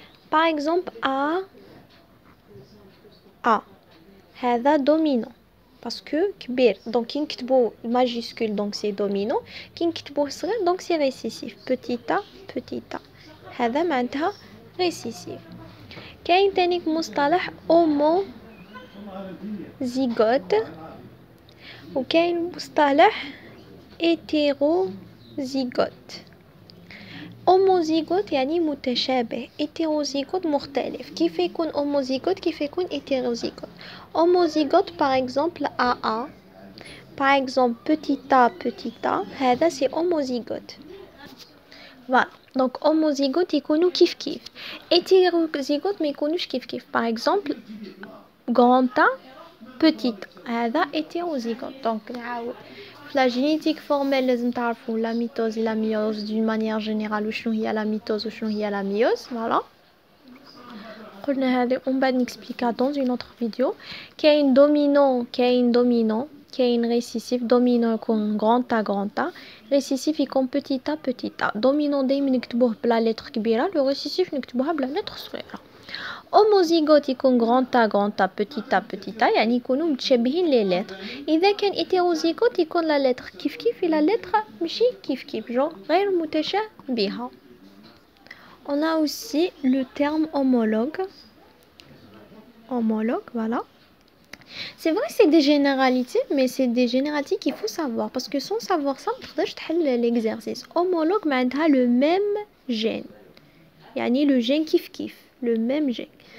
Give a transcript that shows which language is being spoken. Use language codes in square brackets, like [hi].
[fr] Par exemple, A [ar] هذا [fr] dominant parce que [ar] كبير [fr] donc [ar] كي نكتبو [fr] majuscule donc c'est dominant، [ar] كي نكتبوه صغير [fr] donc c'est récessif. petit a [ar] هذا معناتها [fr] récessif. [ar] كاين تاني مصطلح homozygote وكاين مصطلح hétérozygote. homozygote يعني متشابه، hétérozygote مختلف. كيف يكون [fr] homozygote كيف يكون hétérozygote؟ homozygote par exemple AA، par exemple petit a [ar] هذا [fr] c'est homozygote. Voilà, donc [ar] homozygote يكونوا كيف hétérozygote ما يكونوش كيف. [fr] par exemple grand A petit [ar] هذا [fr] hétérozygote. donc [ar] نعاود [fr] la génétique formelle [ar] لازم تعرفوا [fr] la mitose et la myose d'une manière générale [ar] وشنو هي [fr] la mitose وشنو هي la myose. voilà [ar] قلنا هذه [fr] on va expliquer dans une autre vidéo. [ar] كاين dominant كاين récessif. [fr] dominant يكون grand A récessif يكون petit a. [ar] dominant دايما نكتبوه بلا لتر كبيره، le récessif نكتبوها بلا لتر صغيره. homozygote يكون grand A petit a يعني يكونوا متشابهين لي لتر. اذا كان hétérozygote يكون لا لتر كيف لا لتر ماشي كيف جو غير متشابهه. [fr] on a aussi le terme homologue, voilà. c'est vrai que c'est des généralités, mais c'est des généralités qu'il faut savoir parce que sans savoir ça [ar] ما تقدرش تحل [fr] l'exercice. homologue [ar] معناتها [fr] le même gène، [ar] يعني [fr] le gène كيف le même gène.